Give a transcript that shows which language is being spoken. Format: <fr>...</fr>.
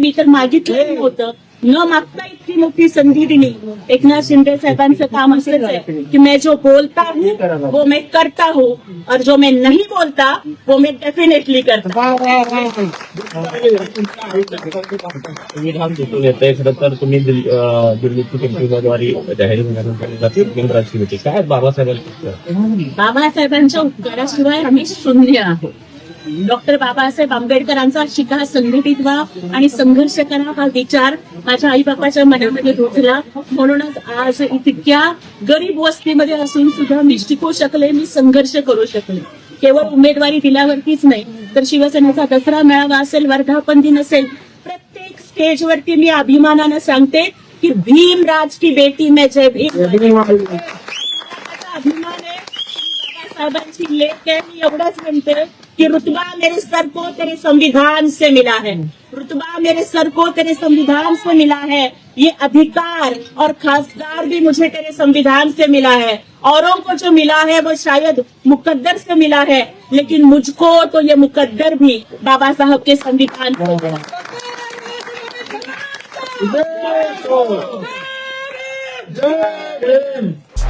<mr>आणि मी तर मागितलं होतं न मागता इतकी मोठी संधी दिली. एकनाथ शिंदे साहेबांचं काम असंच आहे की</mr> <hi>मैं जो बोलता हूँ वो मैं करता हूँ और जो मैं नहीं बोलता वो मैं डेफिनेटली करता.</hi> <mr>खरं तर तुम्ही दिल्लीची उमेदवारी जाहीर झाल्यानंतर होती काय बाबासाहेबांच्या उपकाराशिवाय आम्ही शून्य आहोत. डॉक्टर बाबासाहेब आंबेडकरांचा शिका संघटित व्हा आणि संघर्ष करा हा विचार माझ्या आई बापाच्या मनामध्ये रुजला. म्हणूनच आज इतक्या गरीब वस्तीमध्ये असून सुद्धा मी शिकू शकले, मी संघर्ष करू शकले. केवळ उमेदवारी दिल्यावरतीच नाही तर शिवसेनेचा दसरा मेळावा असेल, वर्धापन दिन असेल, प्रत्येक स्टेजवरती मी अभिमानानं सांगते की</mr> <hi>भीमराज की बेटी में जय भीम.</hi> <mr>अभिमान आहे बाबासाहेबांची लेख आहे. मी एवढंच म्हणते कि</mr> <hi>रुतबा मेरे सर को तेरे संविधान से मिला है, रुतबा मेरे सर को तेरे संविधान से मिला है, ये अधिकार और खासदार भी मुझे तेरे संविधान से मिला है. औरों को जो मिला है वो शायद मुकद्दर से मिला है, लेकिन मुझको तो ये मुकद्दर भी बाबा साहब के संविधान से मिला.</hi>